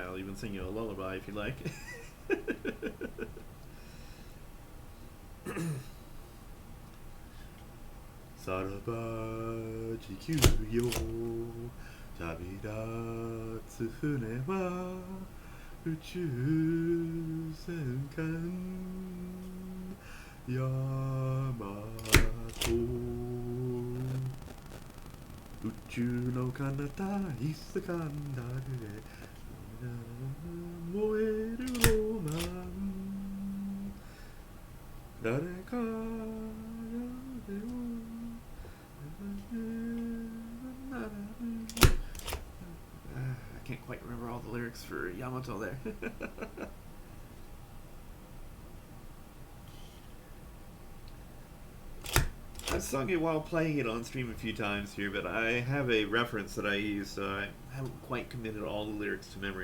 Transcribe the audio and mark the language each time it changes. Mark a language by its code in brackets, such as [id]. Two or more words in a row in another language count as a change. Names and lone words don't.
[en] I'll even sing you a lullaby if you like. [ja] さらば地球よ旅立つ船は宇宙戦艦ヤマト宇宙の彼方いつかんだるへ燃えるロマン誰かやれを [en] I can't quite remember all the lyrics for Yamato there. I've sung it while playing it on stream a few times here, but I have a reference that I use, so I haven't quite committed all the lyrics to memory.